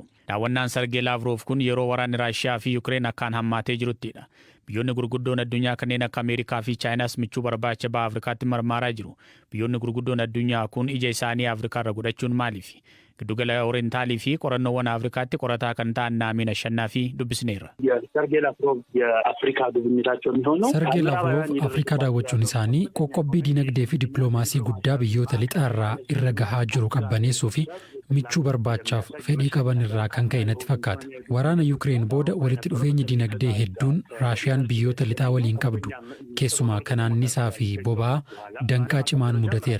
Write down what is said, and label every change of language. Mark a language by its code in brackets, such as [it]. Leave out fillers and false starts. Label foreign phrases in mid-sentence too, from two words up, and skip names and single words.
[om] Daawwannaan Sargee Laavrov kun yeroo waraanni Raashiyaa fi Yukireen akkaan hammaatee jiruttidha. Biyyoonni gurguddoon addunyaa kanneen akka Ameerikaa fi Chaayinaas michuu barbaacha baha Afrikaatti marmaaraa jiru. Biyyoonni gurguddoon addunyaa kun ija isaanii Afrikaa irra godhachuun maaliif? Giddugala Orientaalii fi qorannoowwan Afrikaatti qorataa kan ta'an Naamiin Ashannaa fi dubbisneerra. [am] Sargee Laavrov የአፍሪካ ጉብኝታቸው የሚሆነው [om] Sargee Laavrov Afrikaa daawwachuun isaanii qoqqobbii dinagdee fi dippiloomaasii guddaa biyyoota lixaarraa irra gahaa jiru qabbaneessuu fi michuu barbaachaaf fedhii qaban irraa kan ka'e natti fakkaata. Waraana Yukireen booda walitti dhufeenyi dinagdee hedduun Raashiyaan biyyoota lixaa waliin qabdu keessumaa kan annisaa fi boba'aa danqaa cimaan mudateera.